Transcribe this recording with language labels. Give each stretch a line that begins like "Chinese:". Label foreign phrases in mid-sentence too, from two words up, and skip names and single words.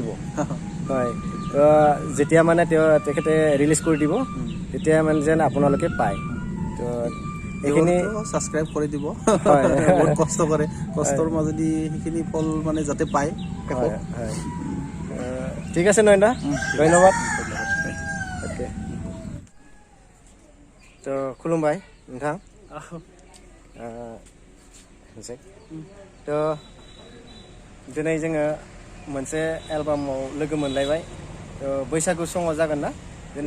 Assamese: হয়, যেতিয়া মানে তেখেতে ৰিলিজ কৰি দিব, তেতিয়া মানে যেন আপোনালোকে পায়। তো এইখিনি ছাবস্ক্ৰাইব কৰি দিব। বহুত কষ্ট কৰে, কষ্টৰ মাজেদি সেইখিনি ফল মানে যাতে পায়। হয়, ঠিক আছে নয়নদা, ধন্যবাদ।
Bodo: अके तो खुलुमबाय नोंथां। तो दिनै जोङो मोनसे एलबामाव लोगो मोनलायबाय। तो बैसागु समाव जागोन ना दिनै?